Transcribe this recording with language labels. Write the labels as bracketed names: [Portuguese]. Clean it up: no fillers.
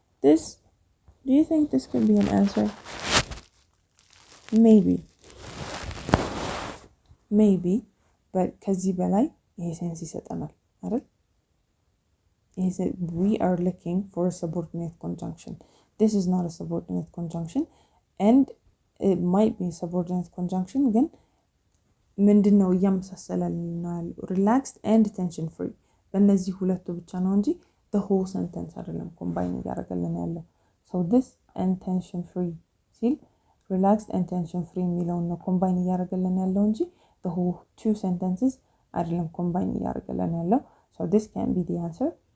[English] This, do you think this could be an answer? [Amharic] Maybe, but ከዚህ በላይ ይሄ ሴንስ ይሰጠናል አይደል? [English] We are looking for a subordinate conjunction. This is not a subordinate conjunction, and it might be a subordinate conjunction [Amharic] ግን ምንድነው እያመሳሰለልን ያለው? [English] Relaxed and tension free. [Amharic] በእነዚህ ሁለቱ ብቻ ነው እንጂ [English] the whole sentence አይደለም combine [Amharic] እያደረገልን ያለው። [English] So this and tension free ሲል relaxed and tension free የሚለውን ነው combine እያደረገልን ያለው እንጂ the whole two sentences አይደለም combine እያደረገልን ያለው። So this can be the answer.